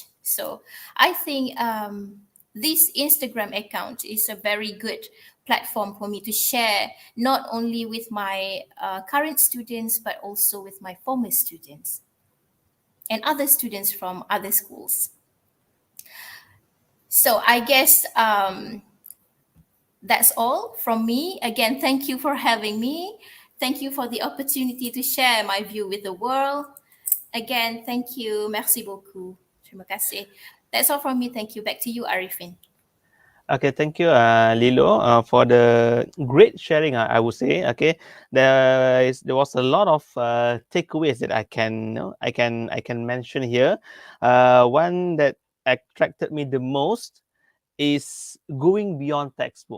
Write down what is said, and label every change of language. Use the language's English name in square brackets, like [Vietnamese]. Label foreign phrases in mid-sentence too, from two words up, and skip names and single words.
[English] So I think this Instagram account is a very good platform for me to share not only with my current students but also with my former students and other students from other schools. So I guess that's all from me. Again, thank you for having me. Thank you for the opportunity to share my view with the world. Again, thank you. [French] Merci beaucoup. [Malay] Terima kasih. [English] That's all from me. Thank you. Back to you, Arifin. Okay, thank you, Lilo, for the great sharing. I would say, okay, there was a lot of takeaways that I can mention here. One that attracted me the most is going beyond textbook.